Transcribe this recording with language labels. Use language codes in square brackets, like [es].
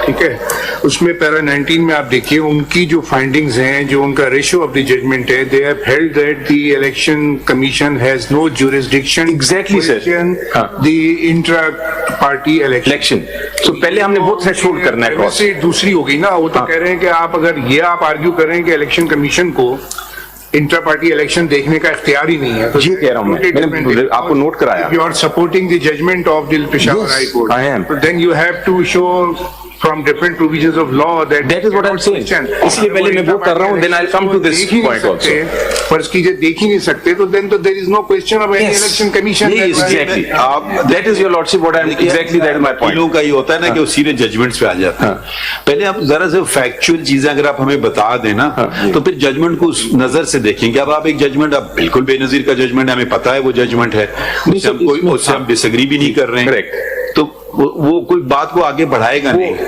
[ur] ٹھیک ہے, اس میں پیرا 19 میں آپ دیکھیے ان کی جو فائنڈنگز ہیں, جو ان کا ریشو آف دی ججمنٹ ہے, [en] they have held that the election commission has no jurisdiction Exactly, sir. the intra-party election. [ur] So پہلے ہم نے وہ threshold کرنا ہے cross. ویسے دوسری ہو گئی نا, وہ تو کہہ رہے ہیں کہ آپ اگر یہ آپ آرگیو کر رہے ہیں کہ الیکشن کمیشن کو انٹرا پارٹی الیکشن دیکھنے کا اختیار ہی نہیں ہے, یہ کہہ رہا ہوں میں نے آپ کو نوٹ کرایا. [en] You are supporting the judgment of the Peshawar High Court. I am. Then you have to show from different provisions of law that is what I'm saying. [ur] اس لیے پہلے میں وہ کر رہا ہوں, [en] then I'll come to this point also. [ur] فرض کیجئے دیکھ ہی نہیں سکتے تو [en] then there is no question of any election commission. Exactly. That is your lordship what I'm exactly that is my point. [ur] لوگوں کا یہ ہوتا ہے نا کہ وہ سیدھے ججمنٹس پہ آ جاتے ہیں. پہلے آپ ذرا سے فیکچوئل چیزیں اگر آپ ہمیں بتا دیں نا تو پھر ججمنٹ کو اس نظر سے دیکھیں کہ اب آپ ایک ججمنٹ, اب بالکل بے نظیر کا ججمنٹ ہے, ہمیں پتا ہے وہ ججمنٹ ہے, اس سے ہم ڈس ایگری بھی نہیں کر رہے ہیں, تو وہ کوئی بات کو آگے بڑھائے گا نہیں.